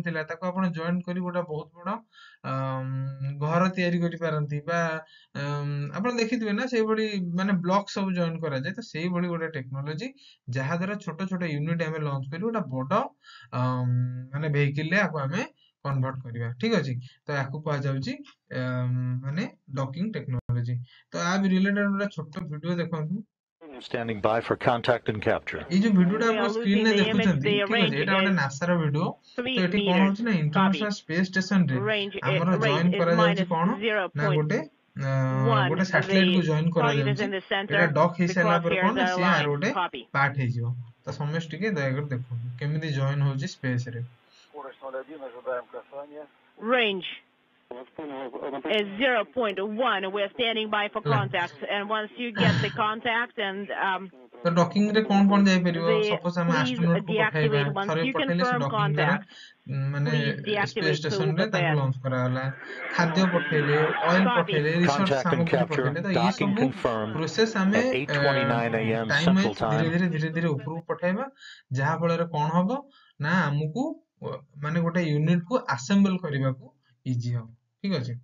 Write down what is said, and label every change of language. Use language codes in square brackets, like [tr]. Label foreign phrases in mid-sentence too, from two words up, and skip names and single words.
[or] ଥିଲା ତାକୁ ଆପଣ ଜଏନ କରି ଗୋଟେ ବହୁତ ବଡ ଘର ତିଆରି କରିପାରନ୍ତି ବା ଆପଣ ଦେଖିଥିବେ ନା ସେଇଭଳି ମାନେ ବ୍ଲକ ସବୁ ଜଏନ କରାଯାଏ ତ ସେଇଭଳି ଗୋଟେ ଟେକ୍ନୋଲୋଜି ଯାହା ଦ୍ୱାରା ଛୋଟ ଛୋଟ ୟୁନିଟ ଆମେ ଲଞ୍ଚ କରି ଗୋଟେ ବଡ ମାନେ ଭେହିକିଲ ରେ ଆକୁ ଆମେ କନଭର୍ଟ କରିବା ଠିକ ଅଛି ତ ୟାକୁ କୁହାଯାଉଛି ମାନେ [en] docking technology [or] ତ ଆ ରିଲେଟେଡ ଗୋଟେ ଛୋଟ ଭିଡିଓ ଦେଖନ୍ତୁ [en] Standing by for contact and capture. [or] ଏଇ ଯୋଉ ଭିଡିଓଟା [en] We [or] ଆପଣ [en] are [or] ସ୍କ୍ରିନ [en] losing [or] ରେ [en] the image. [or] ଦେଖୁଛନ୍ତି [en] The [or] ଠିକ ଅଛି [en] range [or] ଏଇଟା ଗୋଟେ [en] is [or] ନାସାର ଭିଡିଓ [en] 3 [or] ତ ଏଠି କଣ [en] meters. [or] ହଉଛି ନା [en] Copy. [or] ଇଣ୍ଟରନ୍ୟାସନାଲ ସ୍ପେସ ଷ୍ଟେସନ ରେ ଆମର [en] Range [or] ଜଏନ [en] is [or] କରାଯାଉଛି [en] minus [or] କଣ ନା [en] 0.1. [or] ଗୋଟେ ଗୋଟେ [en] The [or] ସାଟେଲାଇଟ କୁ ଜଏନ [en] target is [or] କରାଯାଉଛି [en] in the [or] ଏଇଟା [en] center. [or] ଡକ୍ [en] The [or] ହେଇସାରିଲା ପରେ [en] crosshairs [or] କଣ ନା [en] are [or] ସିଏ ଆର [en] aligned. [or] ଗୋଟେ [en] Copy. [or] ପାର୍ଟ ହେଇଯିବ ତ ସମସ୍ତେ ଟିକେ ଦୟାକରି ଦେଖନ୍ତୁ କେମିତି ଜଏନ ହଉଛି ସ୍ପେସ ରେ [en] Range is 0.1. We're standing by for [or] ହେଲା [en] contact. And once you get the contact and [or] ତ ଡକିଂ ରେ କଣ ଯାଇପାରିବ ସପୋଜ ଆମେ [en] please [or] ଆଷ୍ଟ୍ରୋନଟ କୁ ପଠାଇବା [en] deactivate. Once [or] ଥରେ [en] you [or] ପଠେଇଲେ ସେ [en] confirm [or] ଡକିଂ ଦ୍ୱାରା [en] contact, [or] ମାନେ [en] please [or] ସ୍ପେସ [en] deactivate [or] ଷ୍ଟେସନ ରେ [en] the [or] ତାଙ୍କୁ [en] pad. [or] ଲଞ୍ଚ କରାଗଲା ଖାଦ୍ୟ ପଠେଇଲେ ଅଏଲ [en] Copy. [or] ପଠେଇଲେ ରିସର୍ଚ୍ଚ [en] Contact and [or] ସାମଗ୍ରୀ [en] capture. [or] ପଠେଇଲେ ତ ଇଏ [en] Docking [or] ସବୁ [en] confirmed [or] ପ୍ରୋସେସ ଆମେ [en] at 8:29 a.m. [or] ଟାଇମ [en] Central [or] ୱାଇଜ ଧୀରେ [en] Time. [or] ଧୀରେ ଧୀରେ ଧୀରେ ଉପରକୁ ପଠେଇବା ଯାହା ଫଳରେ କଣ ହବ ନା ଆମକୁ ମାନେ ଗୋଟେ ୟୁନିଟ କୁ ଆସେମ୍ବଲ କରିବାକୁ ଇଜି ହବ ଠିକ ଅଛି